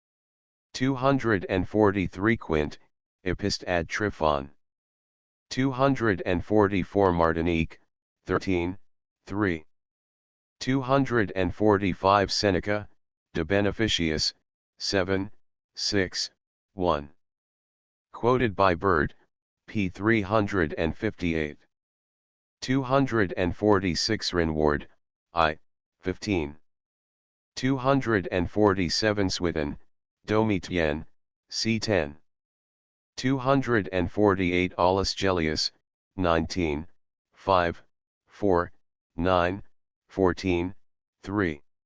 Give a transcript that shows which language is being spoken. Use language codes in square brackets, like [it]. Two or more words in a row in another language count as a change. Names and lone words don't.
[en] 243 Quint, Epist ad Tryphon. 244 Martinique, 13, 3. 245 Seneca, De Beneficiis, 7, 6, 1. Quoted by Bird, p. 358. 246 Rinward, I, 15. 247 Swithin, Domitien, c. 10. 248 Aulus Gellius, 19, 5, 4, 9, 14, 3.